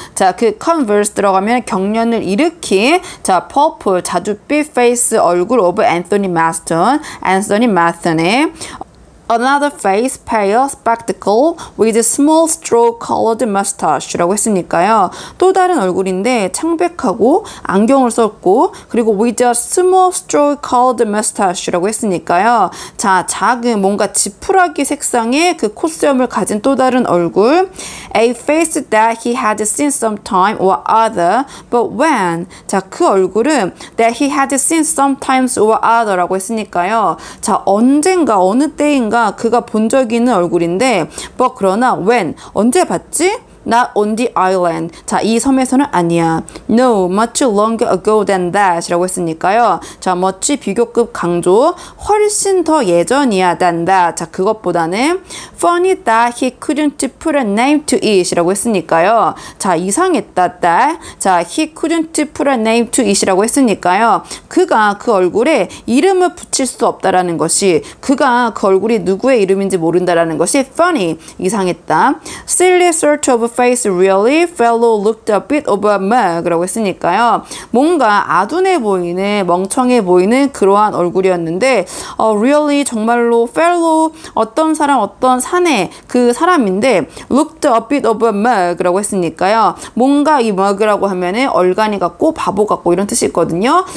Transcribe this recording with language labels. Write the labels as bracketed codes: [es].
[ko] 자, 그 convulse 들어가면 경련을 일으킨 자, purple 자줏빛 face 얼굴 of Anthony Marston. [en] Anthony Marston의 Another face, pale, spectacle with small straw-colored mustache [ko] 라고 했으니까요. 또 다른 얼굴인데 창백하고 안경을 썼고 그리고 [en] with a small straw-colored mustache [ko] 라고 했으니까요. 자, 작은 뭔가 지푸라기 색상의 그 콧수염을 가진 또 다른 얼굴. [en] A face that he had seen sometime or other, but when? [ko] 자, 그 얼굴은 [en] that he had seen sometimes or other [ko] 라고 했으니까요. 자, 언젠가 어느 때인가 그가 본 적이 있는 얼굴인데 but 그러나 when 언제 봤지? [en] not on the island. [ko] 자, 이 섬에서는 아니야. [en] No, much longer ago than that [ko] 이라고 했으니까요. 자, much 비교급 강조, 훨씬 더 예전이야 [en] than that. [ko] 자, 그것보다는 [en] funny that he couldn't put a name to it [ko] 이라고 했으니까요. 자, 이상했다 that. [en] 자, he couldn't put a name to it [ko] 이라고 했으니까요. 그가 그 얼굴에 이름을 붙일 수 없다라는 것이, 그가 그 얼굴이 누구의 이름인지 모른다라는 것이 funny, 이상했다. [en] Silly sort of face really, fellow looked a bit of a mug [ko] 라고 했으니까요. 뭔가 아둔해 보이는, 멍청해 보이는 그러한 얼굴이었는데 really 정말로 fellow 어떤 사람, 어떤 사내 그 사람인데 [en] looked a bit of a mug [ko] 라고 했으니까요. 뭔가 이 mug라고 하면은 얼간이 같고 바보 같고 이런 뜻이 있거든요.